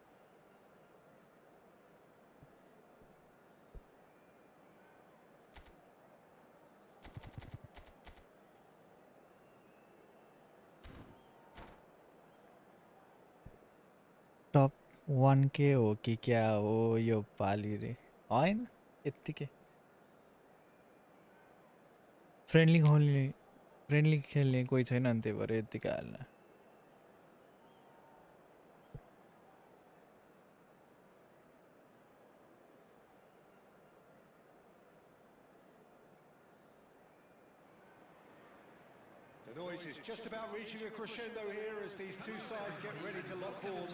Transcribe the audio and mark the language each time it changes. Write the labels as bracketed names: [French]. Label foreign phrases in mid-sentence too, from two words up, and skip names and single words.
[Nepali] टप 1K हो कि क्या हो यो पाली रे हैन यतिकै फ्रेन्डली खेल्ने कोही छैन नि त्यही भएर यतिकै हाल्न [English] The noise is just about reaching a crescendo here as these two sides get ready to lock horns.